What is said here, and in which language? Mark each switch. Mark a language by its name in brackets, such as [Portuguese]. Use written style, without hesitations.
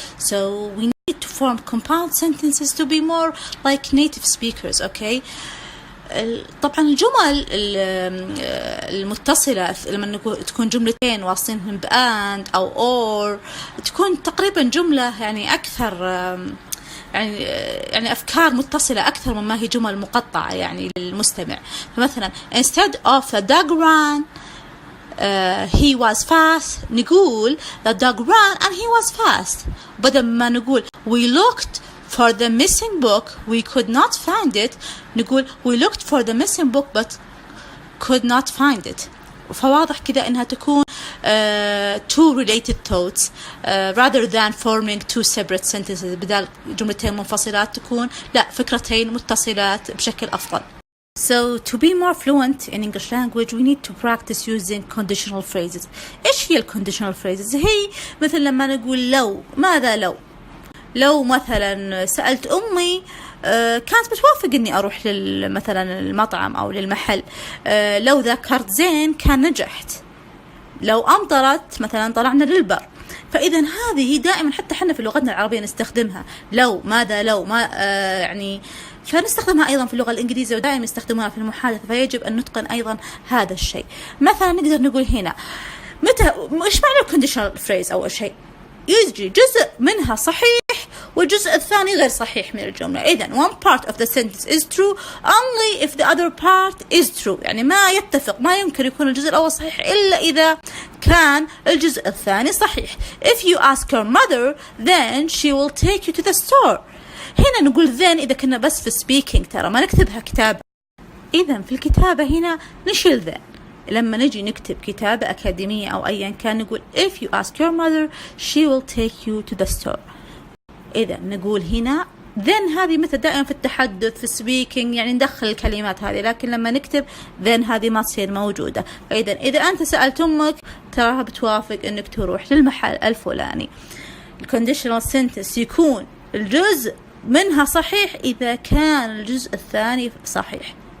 [English] So we need to form compound sentences to be more like native speakers. Okay. [Arabic] طبعا الجمل المتصلة لما تكون جملتين واصلينهم بأند أو or تكون تقريبا جملة يعني أكثر يعني أفكار متصلة أكثر مما هي جمل مقطعة يعني للمستمع. فمثلا [English] instead of the dog ran he was fast نقول the dog ran and he was fast، [Arabic] بدل ما نقول [English] we looked for the missing book we could not find it نقول we looked for the missing book but could not find it. [Arabic] فواضح كذا إنها تكون [English] two related thoughts rather than forming two separate sentences. [Arabic] بدل جملتين منفصلات تكون لا فكرتين متصلات بشكل أفضل. [English] So to be more fluent in English language we need to practice using conditional phrases. [Arabic] إيش هي conditional phrases؟ هي مثل لما نقول لو، ماذا لو مثلا سألت أمي كانت بتوافق إني أروح مثلا المطعم أو للمحل، لو ذاكرت زين كان نجحت، لو أمطرت مثلا طلعنا للبر. فإذا هذه دائما حتى حنا في لغتنا العربية نستخدمها، لو، ماذا لو، ما يعني فنستخدمها أيضا في اللغة الإنجليزية ودائما يستخدموها في المحادثة، فيجب أن نتقن أيضا هذا الشيء. مثلا نقدر نقول هنا إيش معنى conditional phrase؟ أول شيء يجي جزء منها صحيح والجزء الثاني غير صحيح من الجملة. إذن [English] one part of the sentence is true [Arabic] only if the other part is true، يعني ما يتفق، ما يمكن يكون الجزء الأول صحيح إلا إذا كان الجزء الثاني صحيح. [English] If you ask your mother then she will take you to the store. [Arabic] هنا نقول then إذا كنا بس في speaking، ترى ما نكتبها كتابة. إذن في الكتابة هنا نشيل then. لما نجي نكتب كتابة أكاديمية أو أيا كان نقول [English] if you ask your mother she will take you to the store. [Arabic] إذا نقول هنا then هذه مثل دائما في التحدث في speaking يعني ندخل الكلمات هذه، لكن لما نكتب then هذه ما تصير موجودة. فإذا إذا أنت سألت أمك تراها بتوافق إنك تروح للمحل الفلاني. الconditional sentence يكون الجزء منها صحيح إذا كان الجزء الثاني صحيح.